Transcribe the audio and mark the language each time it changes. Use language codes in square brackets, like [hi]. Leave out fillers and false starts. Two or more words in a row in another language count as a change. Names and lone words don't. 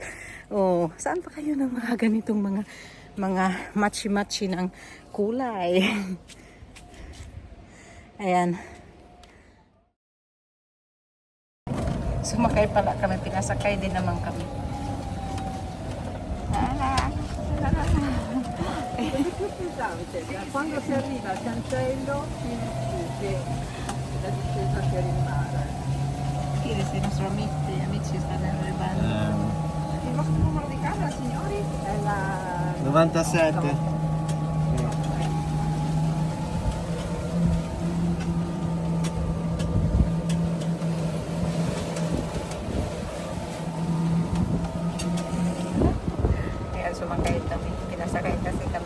[tl] Oh, saan pa kayo ng mga ganitong mga matchy-matchy ng kulay? Ayan. Sumakay pala kami. Pinasakay din naman kami. [it] Quando si arriva al cancello che la discesa per il mare. Ieri i nostri amici stanno arrivando. Il vostro numero di casa, signori? È la 97. [tl] Kaya sumakay kami. Pinasakay kasi kami.